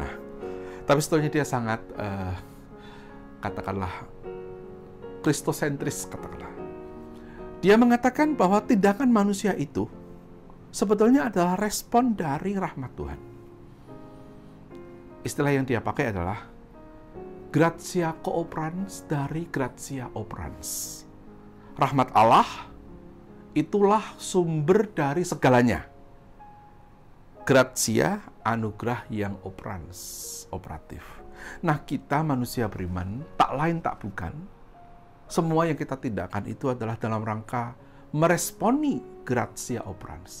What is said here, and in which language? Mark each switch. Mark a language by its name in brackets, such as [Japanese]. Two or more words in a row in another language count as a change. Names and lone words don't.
[Indonesian] Tapi sebetulnya dia sangat katakanlah kristosentris, katakanlah. Dia mengatakan bahwa tindakan manusia itu sebetulnya adalah respon dari rahmat Tuhan. Istilah yang dia pakai adalah [Latin] gratia cooperans [Indonesian] dari [Latin] gratia operans. [Indonesian] Rahmat Allah itulah sumber dari segalanya. Gratia, anugerah yang operans, operatif. Nah, kita manusia beriman, tak lain tak bukan, semua yang kita tindakan itu adalah dalam rangka meresponi [Latin] gratia operans.